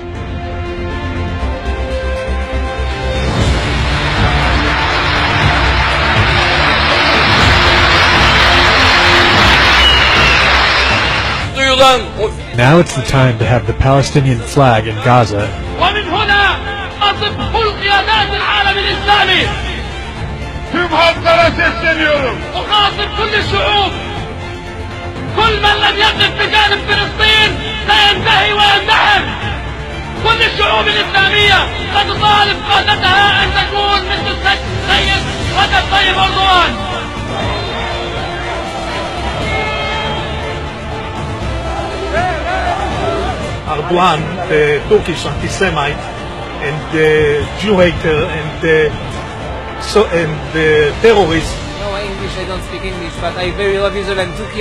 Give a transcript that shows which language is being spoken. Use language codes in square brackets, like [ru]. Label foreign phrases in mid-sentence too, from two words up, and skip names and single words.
[en] Now it's the time to have the Palestinian flag in Gaza. [ar] ومن هنا أصف كل قيادات العالم الإسلامي. [tr] Tüm halklara sesleniyorum. [ar] أخاطب كل الشعوب. كل من لم يقف بجانب فلسطين سينتهي وينتحر. كل الشعوب الإسلامية ستطالب قادتها أن تكون مثل السيد رجب طيب أردوغان. [en] Erdogan, the Turkish anti-Semite and the Jew hater and the terrorist. No English, I don't speak English, but I very love Israel and Turkey.